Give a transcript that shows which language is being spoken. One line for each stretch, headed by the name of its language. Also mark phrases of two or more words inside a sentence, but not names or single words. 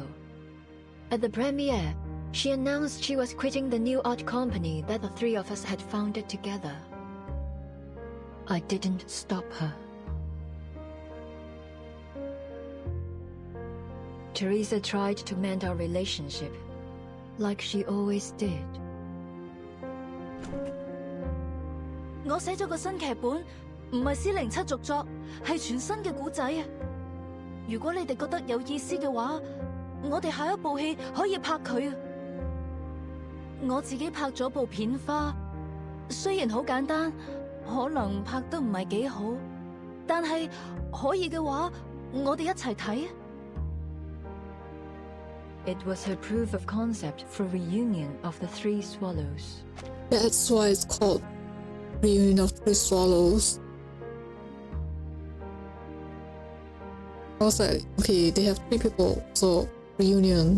English: At the premiere, she announced she was quitting the new art company that the three of us had founded together. I didn't stop her. Teresa tried to mend our relationship, like she always did.
Cantonese: 我寫咗個新劇本，唔係 C07 續作，係全新嘅故仔啊！如果你哋覺得有意思嘅話，我哋下一部戲可以拍佢啊！我自己拍咗部片花，雖然好簡單，可能拍得唔係幾好，但係可以嘅話，我哋一齊睇啊！
English: It was her proof of concept for reunion of the Three Swallows. That's why it's called Reunion of Three Swallows. I was like, okay, they have three people, so reunion.